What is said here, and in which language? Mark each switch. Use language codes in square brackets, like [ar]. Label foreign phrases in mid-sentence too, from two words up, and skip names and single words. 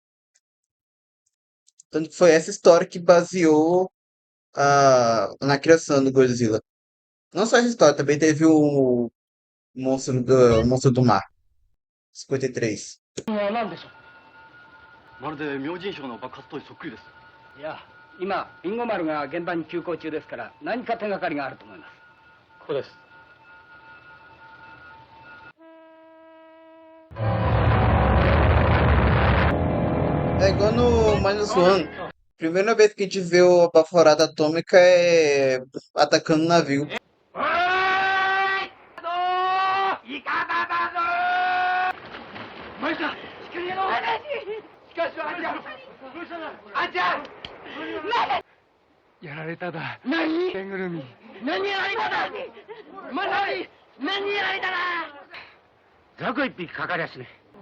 [pt] Tanto que foi essa história que baseou na criação do Godzilla. Não só essa história, também teve o Monstro do Mar, 53. [ja] まるで明神賞の爆発とそっくりです。いや、今、リンゴ丸が現場に急行中ですから、何か手がかりがあると思います。ここです。 [pt] É igual no Minus One. Primeira vez que a gente vê a baforada atômica é atacando o navio. [ja] おーいだぞーイカダだぞーマイさん、仕組みの話しかし、あんちゃんあんちゃんやられただ。何ぬいぐるみ。何やられただまさに何やられただ雑魚一匹かかりゃしね。